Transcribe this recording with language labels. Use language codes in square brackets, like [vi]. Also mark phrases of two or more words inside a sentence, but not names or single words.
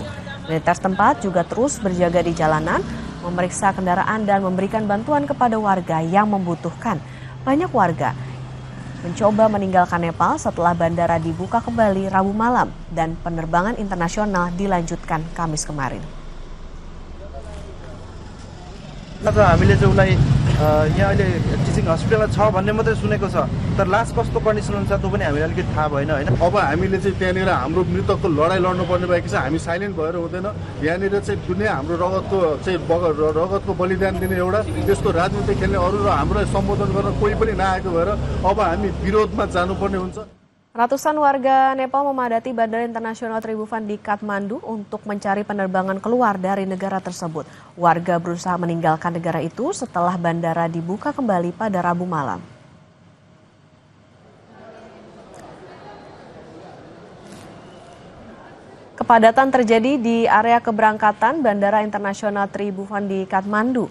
[id] Militer setempat juga terus berjaga di jalanan, memeriksa kendaraan dan memberikan bantuan kepada warga yang membutuhkan. Banyak warga mencoba meninggalkan Nepal setelah bandara dibuka kembali Rabu malam dan penerbangan internasional dilanjutkan Kamis kemarin. [ne] हामीले चाहिँ उसलाई यहाँ अहिले [en] teaching hospitalमा [ne] छ भन्ने मात्रै सुनेको छ, तर लास्ट कस्तो कन्डिसन हुन्छ त्यो पनि हामीलाई अलिकति थाहा भएन हैन। अब हामीले चाहिँ त्यहाँनिर हाम्रो मृतकको लडाई लड्नुपर्ने भएको छ, हामी साइलेन्ट भएर हुँदैन। यहाँनिर चाहिँ दुनिया हाम्रो रगतको बलिदान दिने एउटा त्यसको राजनीति खेल्ने अरू र हामीलाई सम्बोधन गर्न कोही पनि नआएको भएर अब हामी विरोधमा जानुपर्ने हुन्छ। [id] Ratusan warga Nepal memadati Bandara Internasional Tribhuvan di Kathmandu untuk mencari penerbangan keluar dari negara tersebut. Warga berusaha meninggalkan negara itu setelah bandara dibuka kembali pada Rabu malam. Kepadatan terjadi di area keberangkatan Bandara Internasional Tribhuvan di Kathmandu.